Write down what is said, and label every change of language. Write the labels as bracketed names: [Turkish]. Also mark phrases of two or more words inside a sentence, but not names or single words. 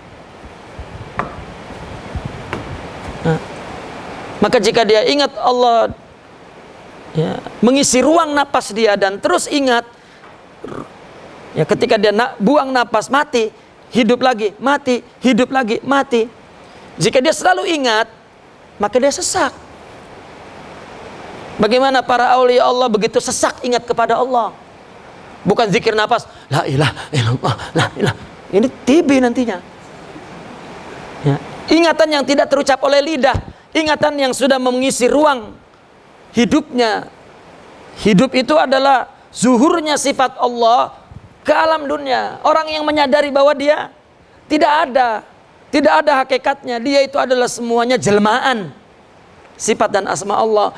[Indonesian] Nah, maka jika dia ingat Allah, ya, mengisi ruang napas dia dan terus ingat, ya, ketika dia buang napas, mati, hidup lagi, mati, hidup lagi, mati. Jika dia selalu ingat, maka dia sesak. Bagaimana para [Arabic] أولياء الله [Indonesian] begitu sesak ingat kepada Allah. Bukan zikir nafas, [Arabic] لا إله إلا الله، لا إله. [Indonesian] Ini TB nantinya. Ya. Ingatan yang tidak terucap oleh lidah, ingatan yang sudah mengisi ruang hidupnya. Hidup itu adalah zuhurnya sifat Allah ke alam dunia. Orang yang menyadari bahwa dia tidak ada hakikatnya, dia itu adalah semuanya jelmaan sifat dan asma Allah.